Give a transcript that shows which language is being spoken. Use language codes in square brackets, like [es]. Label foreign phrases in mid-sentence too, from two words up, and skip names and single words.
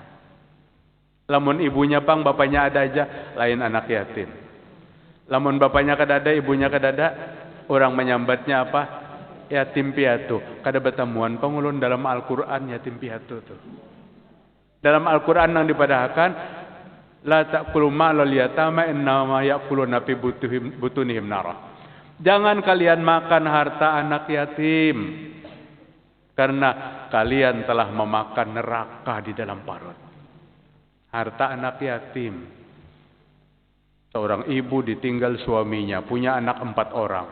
[bjn] Lamun ibunya pang, bapaknya ada aja, lain anak yatim. Lamun bapaknya kadada, ibunya kadada, orang menyambatnya apa? Yatim piatu. Kada bertemuan pengulun dalam Al-Quran yatim piatu tuh. Dalam Al-Quran yang dipadahkan, [ar] لا تأكلوا مال اليتامى إنما يأكلون في بطونهم نارا. [bjn] Jangan kalian makan harta anak yatim, karena kalian telah memakan neraka di dalam parut. Harta anak yatim. Seorang ibu ditinggal suaminya, punya anak 4 orang.